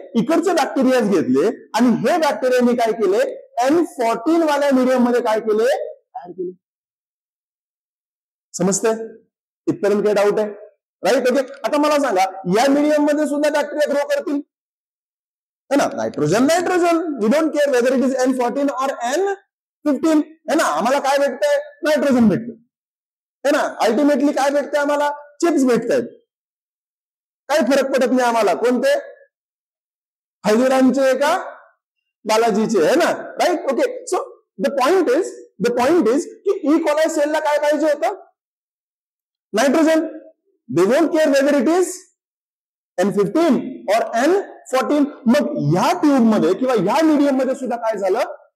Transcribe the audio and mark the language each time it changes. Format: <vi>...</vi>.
<mr>इकडचे बॅक्टेरिया घेतले आणि हे बॅक्टेरिया मी काय केले? N14 वाल्या मीडियम मध्ये काय केले? ऍड केले. समजतंय? इथपर्यंत काही डाऊट आहे? राईट. ओके, आता मला सांगा या मीडियम मध्ये सुद्धा बॅक्टेरिया ग्रो करतील है ना?</mr> <en>Nitrogen we don't care whether it is N14 और N15 है ना.</en> <mr>आम्हाला काय भेटतंय? नायट्रोजन भेटतं है ना. अल्टिमेटली काय भेटतंय आम्हाला? चिप्स भेटतायत. काही फरक पडत नाही आम्हाला कोणते, हळदीरामचे का बालाजीचे, है ना. Right.</mr> <en>okay, so the point is</en> <mr>की ई कोलाई सेलला काय पाहिजे होतं? Nitrogen.</mr> <en>They won't care whether it is N15 और N14.</en> <mr>मग ह्या ट्यूब मध्ये किंवा ह्या मीडियम मध्ये सुद्धा काय झालं?</mr>